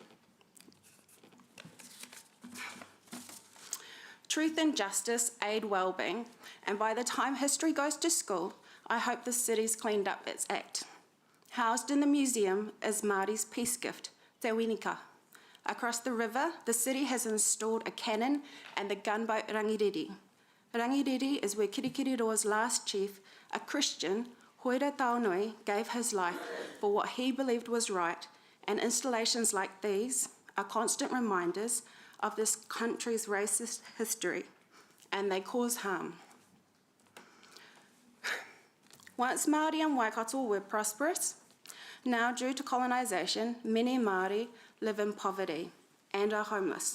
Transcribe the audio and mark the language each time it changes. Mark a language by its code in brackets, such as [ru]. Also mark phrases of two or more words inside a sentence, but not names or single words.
[en] Truth and justice aid well-being, and by the time history goes to school, I hope the city's cleaned up its act. Housed in the museum is Māori's peace gift, Te Winika. Across the river, the city has installed a cannon and the gunboat Rangiriri. Rangiriri is where Kirikiriroa's last chief, a Christian, Hoira Taonui, gave his life for what he believed was right, and installations like these are constant reminders of this country's racist history. and they cause harm. Once Māori and Waikato were prosperous, now due to colonisation, many Māori live in poverty and are homeless.